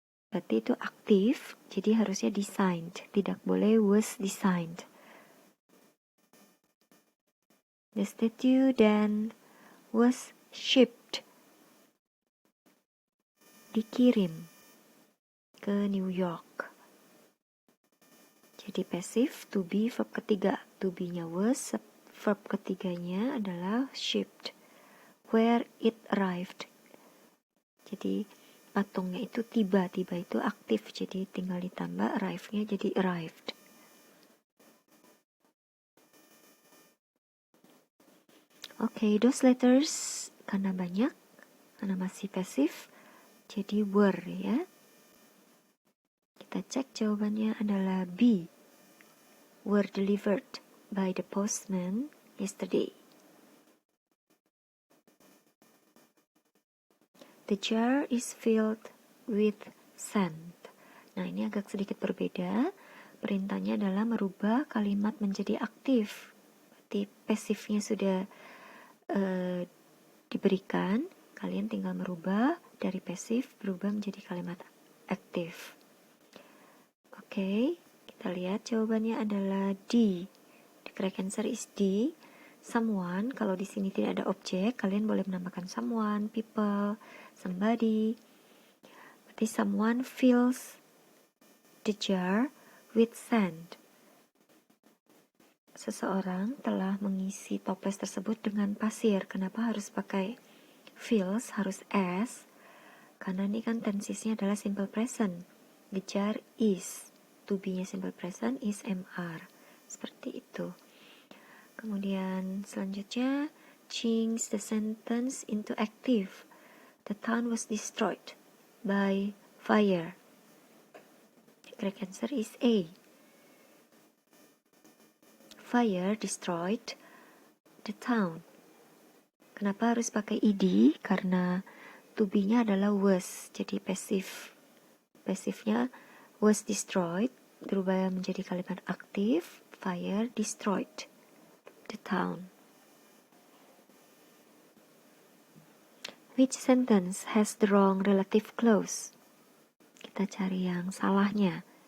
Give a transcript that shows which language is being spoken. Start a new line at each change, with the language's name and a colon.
Indonesian: Berarti itu aktif, jadi harusnya designed, tidak boleh was designed.
English: The statue then was shipped,
Indonesian: dikirim ke New York. Jadi pasif, to be, verb ketiga. To be-nya was, verb ketiganya adalah shipped.
English: Where it arrived.
Indonesian: Jadi patungnya itu tiba itu aktif, jadi tinggal ditambah arrive-nya jadi arrived. Oke,
English: those letters
Indonesian: karena banyak, karena masih pasif, jadi were ya. Kita cek jawabannya adalah B.
English: Were delivered by the postman yesterday. The jar is filled with sand.
Indonesian: Nah, ini agak sedikit berbeda. Perintahnya adalah merubah kalimat menjadi aktif. Berarti pasifnya sudah diberikan. Kalian tinggal merubah dari pasif berubah menjadi kalimat aktif. Oke, kita kita lihat jawabannya adalah D.
English: The correct answer is D.
Indonesian: Someone, kalau di sini tidak ada objek, kalian boleh menambahkan someone, people, somebody. Berarti
English: someone fills the jar with sand.
Indonesian: Seseorang telah mengisi toples tersebut dengan pasir. Kenapa harus pakai fills, harus S? Karena ini kan tensisnya adalah simple present.
English: The jar is. To be-nya simple present is MR. Seperti itu.
Indonesian: Kemudian selanjutnya,
English: change the sentence into active. The town was destroyed by fire. The correct answer is A. Fire destroyed the town.
Indonesian: Kenapa harus pakai ed? Karena to be-nya adalah was, jadi pasifnya was destroyed berubah menjadi kalimat aktif.
English: Fire destroyed the town. Which sentence has the wrong relative clause?
Indonesian: Kita cari yang salahnya.